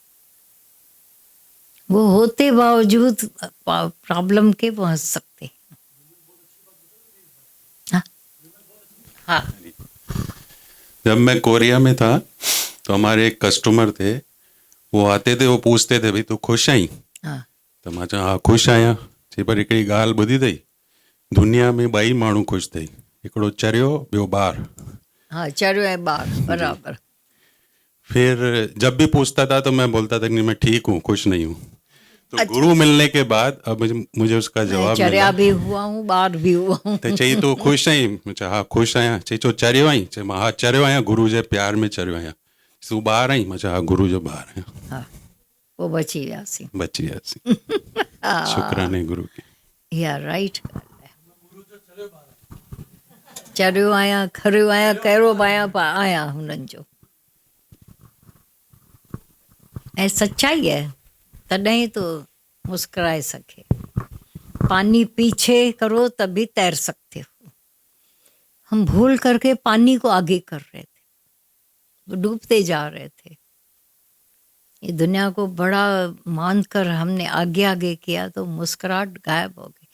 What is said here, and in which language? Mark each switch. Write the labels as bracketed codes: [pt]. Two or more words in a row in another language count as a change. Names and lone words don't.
[hi] वो होते बावजूद प्रॉब्लम के वो हंस सकते हैं। हाँ। जब मैं कोरिया में था तो हमारे एक कस्टमर थे, वो आते थे, वो पूछते थे भाई [sd] तू खुश आई? [hi] हाँ। [sd] तो मां चयो हाँ खुश आहियां। चई पर हिकिड़ी ॻाल्हि ॿुधी अथई, दुनिया में 2 माण्हू ख़ुशि अथई, हिकिड़ो चरियो ॿियो ॿार। हाँ, चरियो ऐं ॿार बराबर। [hi] फिर जब भी पूछता था तो मैं बोलता था कि मैं ठीक हूँ, खुश नहीं हूँ। तो अच्छा। गुरु मिलने के बाद अब मुझे उसका जवाब चरिया भी हुआ हूँ, ॿार भी हुआ हूँ। [sd] तो चई तू खुश आई? मैं चयो हाँ खुश आहियां। चई चो चरियो आई? चई मां हाँ चरियो आहियां, गुरु जे प्यार में चरियो आहियां। तू ॿार आई? मैं चयो हाँ गुरु जो ॿार आहियां। हाँ, वो बची वियासीं। [hi] शुक्राने गुरु के। [en] yeah right. [sd] चरियो आहियां, खरियो आहियां, कहिड़ो बि आहियां, पर आहियां हुननि जो। ऐं सच्चाई है, तॾहिं तो मुस्कुराए सके। [hi] पानी पीछे करो तभी तैर सकते हो। हम भूल करके पानी को आगे कर रहे थे, वो डूबते जा रहे थे। ये दुनिया को बड़ा मानकर हमने आगे आगे किया तो मुस्कुराहट गायब हो गई।